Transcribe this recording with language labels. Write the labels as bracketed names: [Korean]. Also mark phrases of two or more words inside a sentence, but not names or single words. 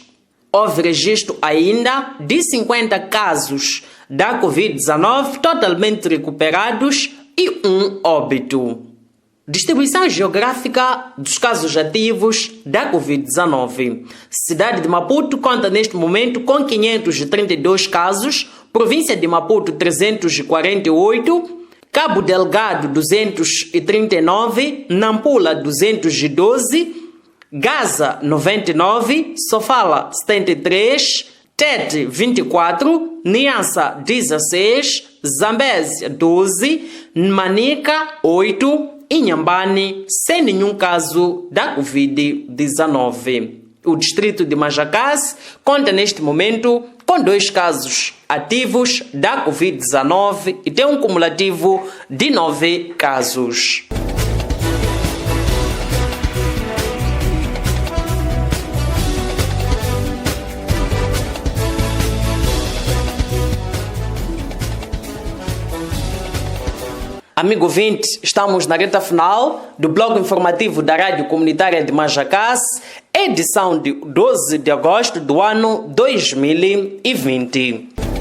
[Portuguese] Houve registro ainda de 50 casos da Covid-19 totalmente recuperados e 1 óbito. Distribuição geográfica dos casos ativos da Covid-19. Cidade de Maputo conta neste momento com 532 casos, província de Maputo 348, Cabo Delgado 239, Nampula 212, Gaza 99, Sofala 73, Tete 24, Niassa 16, Zambésia 12, Manica 8, Inhambane, sem nenhum caso da Covid-19. O distrito de Majacás conta neste momento com 2 casos ativos da Covid-19 e tem um cumulativo de 9 casos. Amigo ouvinte, estamos na reta final do bloco informativo da Rádio Comunitária de Majacás, edição de 12 de agosto do ano 2020.